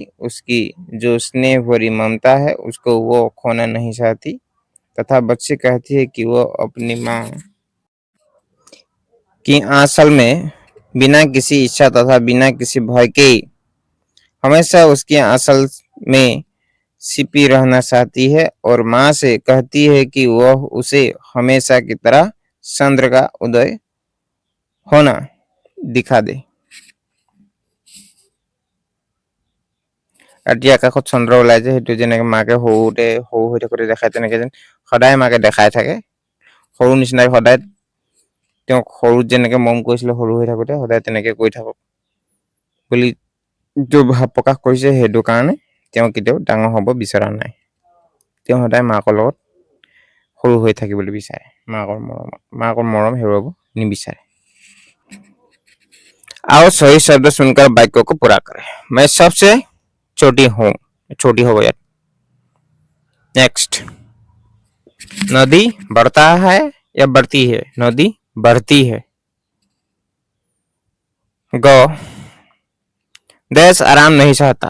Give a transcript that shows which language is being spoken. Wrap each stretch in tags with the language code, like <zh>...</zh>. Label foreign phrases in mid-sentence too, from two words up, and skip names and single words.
<hi>उसकी जो स्नेह भरी ममता है उसको वो खोना नहीं चाहती तथा बच्ची कहती है कि वो अपनी माँ की आंचल में बिना किसी इच्छा तथा बिना किसी भय के हमेशा उसकी आंचल में छिपी रहना चाहती है और माँ से कहती है कि वह उसे हमेशा की तरह चंद्र का उदय होना दिखा दे।</hi> <as>ৰাতি আকাশত চন্দ্ৰ ওলাই যে সেইটো যেনেকে মাকে সৰু হৈ থাকোঁতে দেখায় তেনেকে যেন সদায় মাকে দেখাই থাকে। সৰু নিচিনাকে সদায় তেওঁক সৰুত যেনেকে মৰম কৰিছিলে সৰু হৈ থাকোঁতে সদায় তেনেকে কৈ থাকক বুলি</as> <hi>जो भाव प्रकाश</hi> <as>কৰিছে সেইটো কাৰণে তেওঁ কেতিয়াও ডাঙৰ হ'ব বিচৰা নাই। তেওঁ সদায় মাকৰ লগত সৰু হৈ থাকিবলৈ বিচাৰে। মাকৰ মৰম হেৰুৱাব নিবিচাৰে।</as> <hi>आओ सही शब्द सुनकर वाक्य को पूरा करें। मैं सबसे छोटी हूँ। छोटी हो गया। नेक्स्ट, नदी बढ़ता है या बढ़ती है? नदी बढ़ती है। गो, देश आराम नहीं चाहता।</hi>